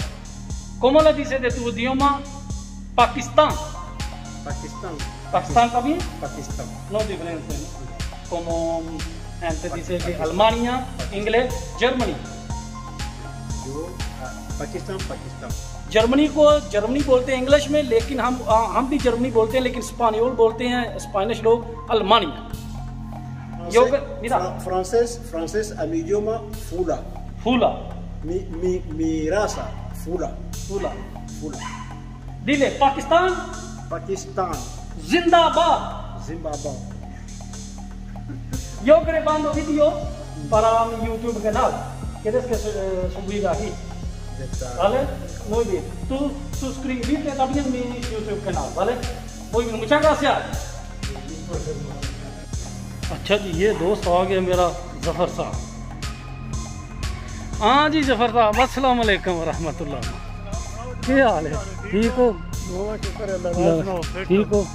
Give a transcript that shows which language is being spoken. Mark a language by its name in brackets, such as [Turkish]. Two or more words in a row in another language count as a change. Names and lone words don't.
[Spanish] ¿Cómo la dices de tu idioma? Pakistán. Pakistán. ¿Pakistán también? Pakistán. No es diferente, ¿no? Como antes dice que Alemania, inglés, Germany. Yo, Pakistán. [Urdu] جرمنی بولتے ہیں انگلش میں، لیکن ہم بھی جرمنی بولتے ہیں، لیکن سپانیول بولتے ہیں سپینش لوگ المانیا. [Spanish] Francés a mi idioma Fula. फूला Mi raza Fula. फूला dile Pakistán Pakistán. [Urdu] जिंदाबाद। [Spanish] Zimbabwe. Yo grabando vídeo para mi YouTube canal. ¿Quieres que subir aquí? ¿Vale? Muy bien. Tú suscríbete también a mi YouTube canal, ¿vale? Muy bien, muchas gracias. [Urdu] اچھا جی، یہ دوست آ گیا میرا ظفر صاحب. ہاں جی ظفر صاحب, [Arabic] السلام علیکم رحمة الله. [Urdu] کیا حال ہے؟ ٹھیک ہو؟ ٹھیک ہو?